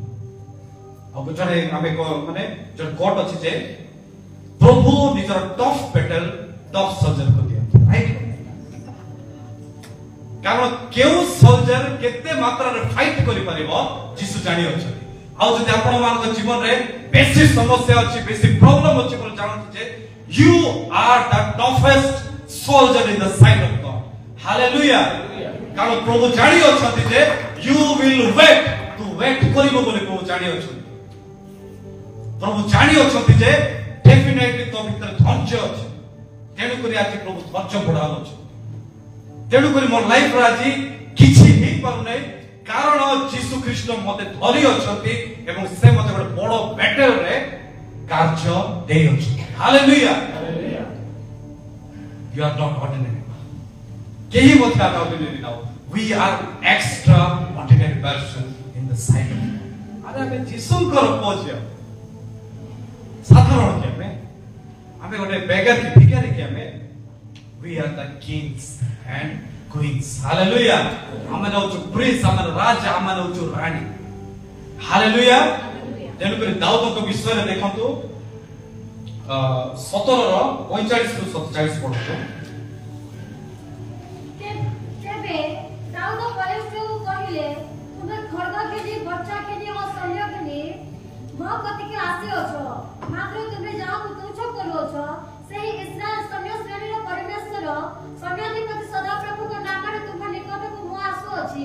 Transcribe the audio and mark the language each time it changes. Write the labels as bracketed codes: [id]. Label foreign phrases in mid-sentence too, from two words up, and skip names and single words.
[or] ଆଉ ଜଣେ ଆମେ ଜଣେ କୋଟ ଅଛି ଯେ ପ୍ରଭୁ ନିଜର [en] tough battle tough [or] ସୋଲଜରକୁ ଦିଅନ୍ତି, ରାଇଟ୍? କାରଣ କେଉଁ ସୋଲଜର କେତେ ମାତ୍ରାରେ ଫାଇଟ୍ କରିପାରିବ ଯୀଶୁ ଜାଣି ଅଛନ୍ତି। ଆଉ ଯଦି ଆପଣମାନଙ୍କ ଜୀବନରେ ବେଶୀ ସମସ୍ୟା ଅଛି, ବେଶୀ ପ୍ରୋବ୍ଲେମ ଅଛି ବୋଲି ଜାଣନ୍ତି ଯେ [en] you are the toughest soldier in the sight of God. [or] Hallelujah. କାରଣ ପ୍ରଭୁ ଜାଣି ଅଛନ୍ତି ଯେ [en] you will wait, [or] ତୁ ୱେଟ୍ କରିବ ବୋଲି ପ୍ରଭୁ ଜାଣି ଅଛନ୍ତି। ପ୍ରଭୁ ଜାଣି ଅଛନ୍ତି ଯେ ଡେଫିନେଟଲି ତୋ ଭିତରେ ଧୈର୍ଯ୍ୟ ଅଛି। ତେଣୁକରି ଆଜି ପ୍ରଭୁ ଧୈର୍ଯ୍ୟ ବଢାଉଛନ୍ତି। ତେଣୁକରି ମୋ ଲାଇଫରେ ଆଜି କିଛି ହେଇପାରୁନାହିଁ, କାରଣ ଯୀଶୁ ଖ୍ରୀଷ୍ଟ ମତେ ଧରି ଅଛନ୍ତି ଏବଂ ସେ ମତେ ଗୋଟେ ବଡ ବ୍ୟାଟେଲରେ କାର୍ଯ୍ୟ ଦେଇଅଛନ୍ତି। [en] ହାଲେଲୁୟା। You are not ordinary. [or] କେହି ମଧ୍ୟ ଆମେ ordinary ନାହୁଁ। [en] We are extraordinary person in the sight of God. [or] ଆରେ ଆମେ ଯୀଶୁଙ୍କର ପୁଅ ଝିଅ, ସାଧାରଣ କି ଆମେ ଗୋଟେ ବେଗାର କି ଭିକାରୀ କି ଆମେ? [en] We are the kings and queens. Hallelujah. [or] ଆମେ ହଉଛୁ ପ୍ରିନ୍ସ, ଆମେ ରାଜା, ଆମେ ହଉଛୁ ରାଣୀ। ହାଲେଲୁୟା। ତେଣୁକରି ଦାଉଦଙ୍କ ବିଷୟରେ ଦେଖନ୍ତୁ 17:45 ରୁ 47 ପଢନ୍ତୁ। ତେବେ ଦାଉଦ ଫିଲିଷ୍ଟିୟଙ୍କୁ କହିଲେ, ତୁମେ ଖଡଗ ଘେନି ବର୍ଚ୍ଛା ଘେନି ଓ ଶଲ୍ୟ ଘେନି ମୋ କତିକି ଆସିଅଛ, ମାତ୍ର ତୁମେ ଯାହାକୁ ତୁଚ୍ଛ କରୁଅଛ ସେହି ଇସ୍ରାଏଲ ସୈନ୍ୟ ଶ୍ରେଣୀର ପରମେଶ୍ୱର ସୈନ୍ୟାଧିପତି ସଦାପ୍ରଭୁଙ୍କ ନାମରେ ତୁମ ନିକଟକୁ ମୁଁ ଆସୁଅଛି।